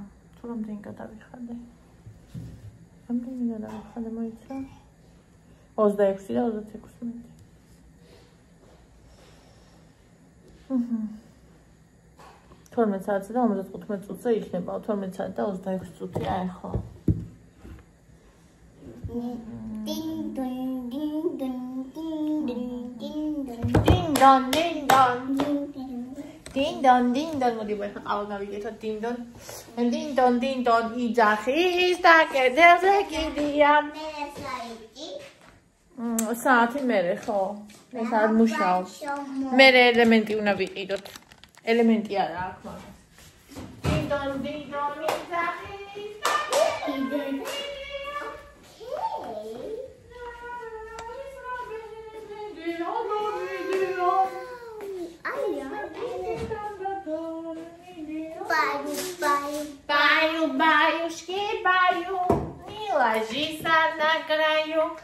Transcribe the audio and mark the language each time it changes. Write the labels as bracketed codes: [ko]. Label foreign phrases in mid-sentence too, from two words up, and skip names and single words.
[ka] თუ რამდენი გადავიხადე? რამდენი გადავიხადე მოიცა? 26 და 26 მინუტი. თორმეტ საათზე და 55 წუთზე იქნება. 12 საათი და 26 წუთია ახლა. Ding dong ding dong ding ding ding dong Ding dong ding dong. ding Ding dong მოდი ვეხა ყავა გავიგეთო ding dong. Ding dong იძახის და კედელზე კიდია. საათი მერე ხო? ეს არ მუშაობს. მერე ელემენტი უნდა ვიყიდოთ. ელემენტი არა აქვს მაგას. Ding dong იძახის და კიდია. [ru] Баюшки, баю, не ложись на краю.